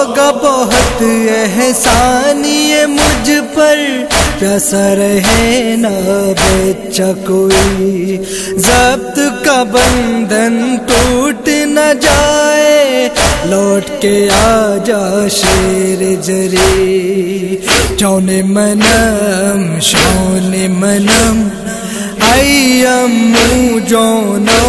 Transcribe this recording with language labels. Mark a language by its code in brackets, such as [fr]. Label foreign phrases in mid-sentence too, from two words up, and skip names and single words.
[ur] بہت احسان یہ مجھ پر، پیاسا رہے نہ بچہ کوئی، ضبط کا بندھن ٹوٹ نہ جائے، لوٹ کے آ جا شیر جری، [fa] جون منم شون منم ای امو جونم،